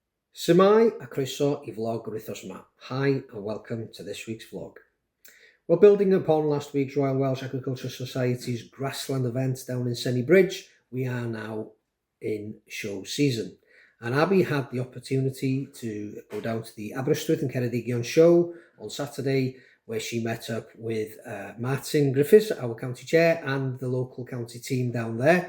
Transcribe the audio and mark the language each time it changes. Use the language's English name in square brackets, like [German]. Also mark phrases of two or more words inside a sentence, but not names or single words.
[Welsh] Shwmae a croeso I vlog yr wythnos yma. [English] Hi and welcome to this week's vlog. Well, building upon last week's Royal Welsh Agricultural Society's grassland event down in Senny Bridge, we are now in show season. And Abby had the opportunity to go down to the Aberystwyth and Ceredigion show on Saturday, where she met up with Martin Griffiths, our county chair, and the local county team down there.